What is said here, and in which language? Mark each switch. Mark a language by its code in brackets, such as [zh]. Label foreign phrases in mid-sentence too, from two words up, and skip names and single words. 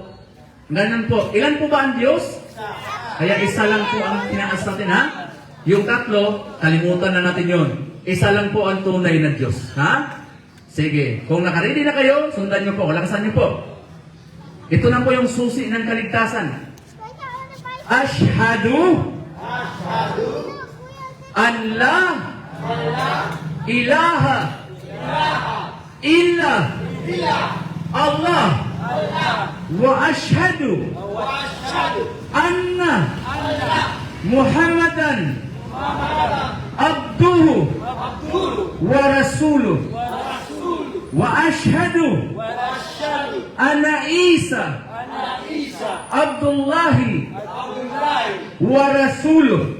[tl] Ganun po. Ilan po ba ang Diyos? Kaya isa lang po ang tinaas natin ha. Yung tatlo, kalimutan na natin yon. Isa lang po ang tunay na Diyos. Ha? Sige. Kung nakaredy na kayo, sundan nyo po. Kalakasan nyo po. Ito na po yung susi ng kaligtasan. [ar] أشهد أن لا إله إلا الله وأشهد أن محمدا عبده ورسوله وأشهد أن عيسى عبد الله ورسوله.